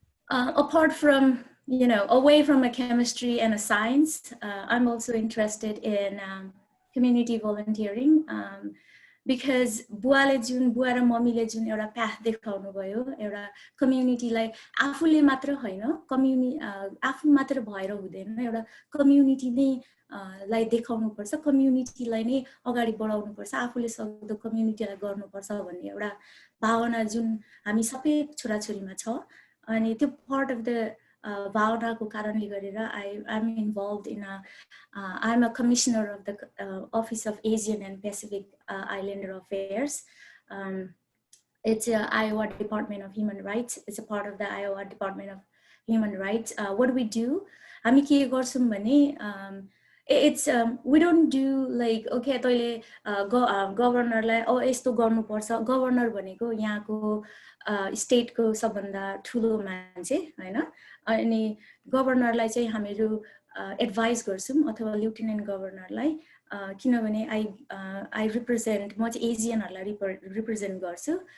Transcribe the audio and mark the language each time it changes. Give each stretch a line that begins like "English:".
English: Apart from, you know, away from a chemistry and a science, I'm also interested in community volunteering, because
Nepali: बुवाले जुन, बुवा र मम्मीले जुन एउटा पाथ देखाउनु भयो, एउटा कम्युनिटीलाई आफूले मात्र हैन, आफू मात्र भएर हुँदैन, एउटा कम्युनिटी नै लाई देखाउनु पर्छ, कम्युनिटीलाई नै अगाडि बढाउनु पर्छ, आफूले सक्दो कम्युनिटीलाई गर्नुपर्छ भन्ने एउटा भावना जुन हामी सबै छोराछोरीमा छ। अनि त्यो पार्ट अफ द भावनाको कारणले गरेर
English: I'm involved in I'm a commissioner of the Office of Asian and Pacific Islander Affairs. It's a Iowa Department of Human Rights. It's a part of the Iowa Department of Human Rights. What do we do?
Nepali: हामी के गर्छौं भने,
English: it's we don't do like, okay
Nepali: तैले गभर्नरलाई यस्तो गर्नुपर्छ, governor भनेको यहाँको स्टेटको सबभन्दा ठुलो मान्छे हैन, अनि गभर्नरलाई चाहिँ हामीहरू एडभाइस गर्छौं अथवा लेफ्टिनेन्ट गभर्नरलाई, किनभने
English: I represent,
Nepali: म चाहिँ एजियनहरुलाई रिप्रेजेन्ट गर्छु।